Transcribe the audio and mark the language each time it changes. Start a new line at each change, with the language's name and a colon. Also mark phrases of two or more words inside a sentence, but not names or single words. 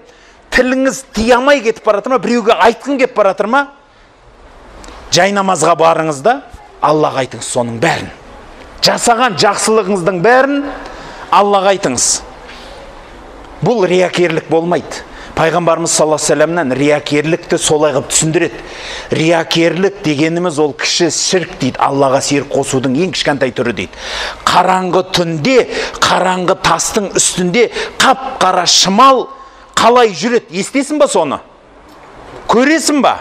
Kazakh: Тіліңіз тиямай кетіп баратыр ма? Біреуге айтқың кеп баратыр ма? Жай намазға барыңыз да, Аллаға айтыңыз соның бәрін. Жасаған жақсылығыңыздың бәрін Аллаға айтыңыз. Бұл риякерлік болмайды. Пайғамбарымыз
Arabic: صلى الله عليه وسلم
Kazakh: риякерлікті солай қылып түсіндіреді. Риякерлік дегеніміз ол кіші ширк дейді. Аллаға серік қосудың ең кішкентай түрі дейді. Қараңғы түнде, қараңғы тастың үстінде қап-қара шымал қалай жүреді? Естесің ба соны? Көресің ба?